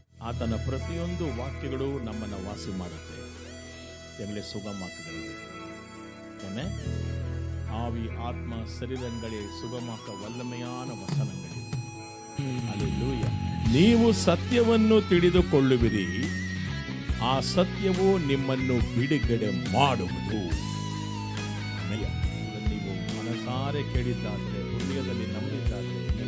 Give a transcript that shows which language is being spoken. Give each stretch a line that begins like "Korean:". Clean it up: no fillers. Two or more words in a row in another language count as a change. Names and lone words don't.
Kannada: ಆತನ ಪ್ರತಿಯೊಂದು ವಾಕ್ಯಗಳು ನಮ್ಮನ್ನು ವಾಸಿ ಮಾಡುತ್ತೆ.
Tamil: எங்களை சுகமாக்குகிறது. என்ன ஆவி ஆத்மா சரீரங்களை சுகமாக்க வல்லமையான வசனங்கள். அல்லேಲೂಯಾ.
Kannada: ನೀವು ಸತ್ಯವನ್ನು ತಿಳಿದುಕೊಳ್ಳುವಿರಿ, ಆ ಸತ್ಯವು ನಿಮ್ಮನ್ನು ಬಿಡುಗಡೆ ಮಾಡುವುದು. ನೀವು ಮನಸಾರೆ ಕೇಳಿದ್ದಾದರೆ, ಹೃದಯದಲ್ಲಿ ನಂಬಿದ್ದಾದರೆ